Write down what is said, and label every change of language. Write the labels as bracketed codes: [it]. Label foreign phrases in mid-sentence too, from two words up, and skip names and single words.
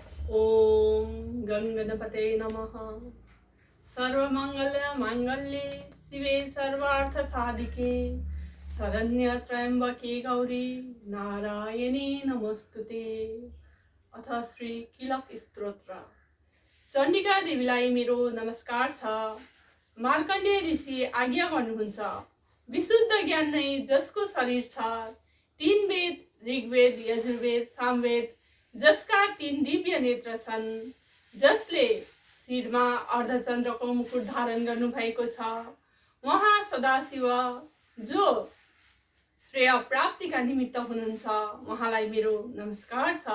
[sa] ओम गंगणपते नमः। सर्वमंगल मांगल्ये शिवे सर्वार्थ साधिके शरण्य त्र्यंबके गौरी नारायणी नमोस्तुते। अथ श्री किलक स्तोत्र। [ne] चण्डिका देवीलाई मेरो नमस्कार छ। मार्कण्डेय ऋषि आज्ञा गर्नुहुन्छ, विशुद्ध ज्ञान नै जसको शरीर छ, तीन वेद ऋग्वेद यजुर्वेद सामवेद, जसका तीन दिव्य नेत्र छन्, जसले शिरमा अर्धचन्द्रको मुकुट धारण गर्नु भएको छ, उहाँ सदाशिव जो श्रेय प्राप्तिका निमित्त हुनुहुन्छ, उहाँलाई मेरो नमस्कार छ।